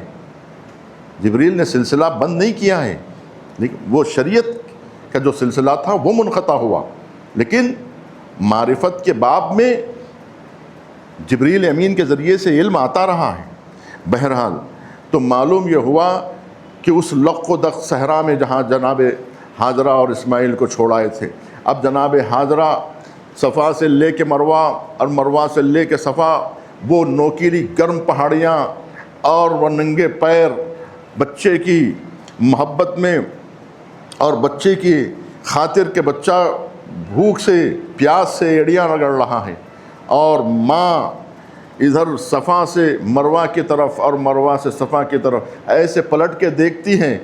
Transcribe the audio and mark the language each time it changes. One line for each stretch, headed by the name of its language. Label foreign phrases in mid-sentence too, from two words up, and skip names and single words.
Urdu: جبریل نے سلسلہ بند نہیں کیا ہے، لیکن وہ شریعت کا جو سلسلہ تھا وہ منقطع ہوا، لیکن معرفت کے باب میں جبریل امین کے ذریعے سے علم آتا رہا ہے۔ بہرحال تو معلوم یہ ہوا کہ اس لق و دق صحرا میں جہاں جناب حاجرہ اور اسماعیل کو چھوڑائے تھے، اب جناب حاجرہ صفا سے لے کے مروہ اور مروہ سے لے کے صفا، وہ نوکیلی گرم پہاڑیاں اور وہ ننگے پیر، بچے کی محبت میں اور بچے کی خاطر کہ بچہ بھوک سے پیاس سے ایڑیاں رگڑ رہا ہے، اور ماں ادھر صفا سے مروہ کی طرف اور مروہ سے صفا کی طرف ایسے پلٹ کے دیکھتی ہیں۔